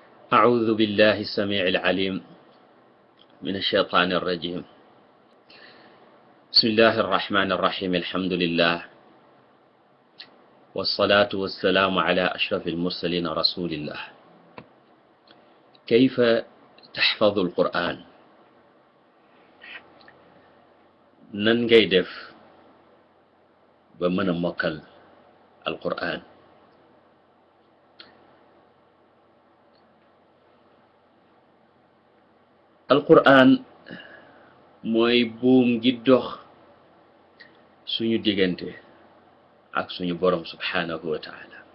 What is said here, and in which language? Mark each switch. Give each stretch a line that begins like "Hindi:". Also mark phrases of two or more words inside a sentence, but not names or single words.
Arabic: أعوذ بالله السميع العليم من الشيطان الرجيم. بسم الله الرحمن الرحيم. الحمد لله والصلاة والسلام على أشرف المرسلين رسول الله. كيف تحفظ القرآن؟
Wolof: nan ngay def ba mën a mokkal alquran. alquran mooy buum gi dox suñu diggante ak suñu borom
Arabic: سبحانه وتعالى.